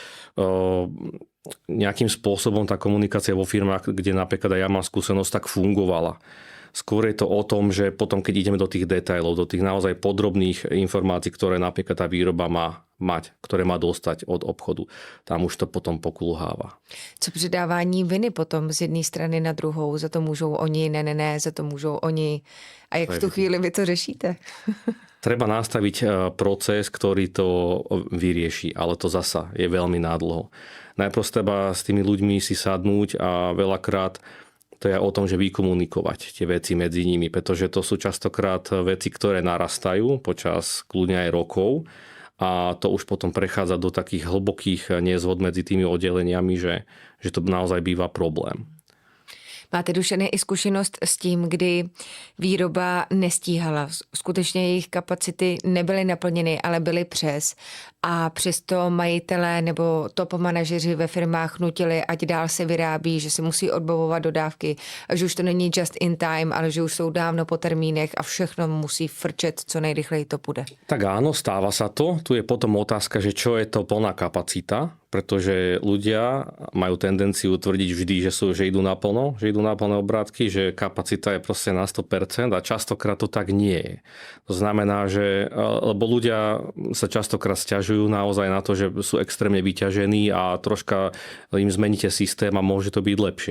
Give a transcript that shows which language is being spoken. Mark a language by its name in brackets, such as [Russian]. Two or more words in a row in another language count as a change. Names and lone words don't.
[Slovak] Nejakým spôsobom tá komunikácia vo firmách, kde napríklad aj ja mám skúsenosť, tak fungovala. Skôr je to o tom, že potom, keď ideme do tých detailov, do tých naozaj podrobných informácií, ktoré napríklad tá výroba má mať, ktoré má dostať od obchodu, tam už to potom pokulháva. [Czech] Co předávání viny potom z jedné strany na druhou? Za to můžou oni, ne, za to můžou oni. A jak v tu chvíli vy to řešíte? [Slovak] Treba nastaviť proces, ktorý to vyrieši, ale to zasa je veľmi nádlho. Najprv treba s tými ľuďmi si sadnúť a veľakrát to je o tom, že vykomunikovať tie veci medzi nimi, pretože to sú častokrát veci, ktoré narastajú počas kľudne aj rokov a to už potom prechádza do takých hlbokých nezhod medzi tými oddeleniami, že to naozaj býva problém. [Czech] Máte, Dušane, i zkušenost s tím, kdy výroba nestíhala. Skutečně jejich kapacity nebyly naplněny, ale byly přes. A přesto majitelé nebo top manažeři ve firmách nutili, ať dál se vyrábí, že se musí odbavovat dodávky, že už to není [English] just in time, [Czech] ale že už jsou dávno po termínech a všechno musí frčet, co nejrychleji to půjde. [Slovak] Tak áno, stáva sa to. Tu je potom otázka, že čo je to plná kapacita, pretože ľudia majú tendenciu tvrdiť vždy, že idú naplno, že idú na plné obrátky, že kapacita je proste na 100% a častokrát to tak nie je. To znamená, že lebo ľudia sa častokrát sťažujú naozaj na to, že sú extrémne vyťažení a troška im zmeníte systém a môže to byť lepšie.